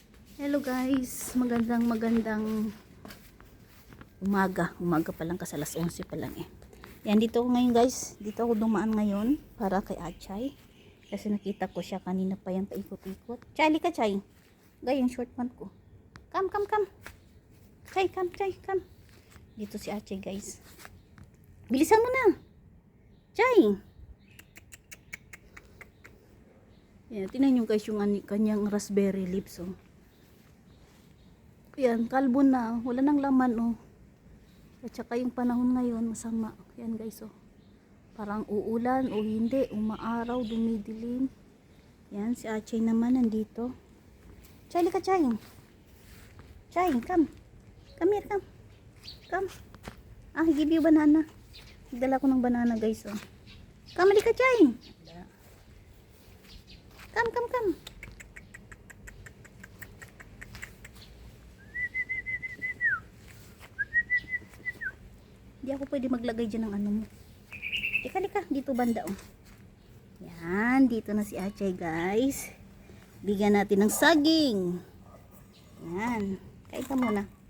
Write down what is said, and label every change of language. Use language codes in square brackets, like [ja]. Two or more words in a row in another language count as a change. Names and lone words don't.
[en] Hello guys, [tl] magandang umaga pa lang kasi alas 11 pa lang eh. Yan, dito ako ngayon guys, dito ako dumaan ngayon para kay Achay kasi nakita ko siya kanina pa yan paikot-ikot. Chay, ka Chay, gaya yung [en] short pant [tl] ko. [en] Come Chay, come. [tl] Dito si Achay guys, bilisan mo na Chay. Yan, tingnan nyo guys yung kanyang [en] raspberry lips [tl] oh. Yan, kalbo na. Wala nang laman, oh. At saka yung panahon ngayon, masama. Yan, guys, oh. Parang uulan o hindi. Umaaraw, dumidilim. Yan, si Achay naman nandito. Chay, ka, Chay. Chay, [en] come. Come here, come. Come. Ah, I give you banana. [tl] Nagdala ko ng banana, guys, oh. [en] Come, ka, Chay. Come. [tl] Hindi ako pwede maglagay dyan ng ano mo. Lika, dito banda oh. Yan, dito na si Achay guys. Bigyan natin ng saging. Yan, kain ka muna.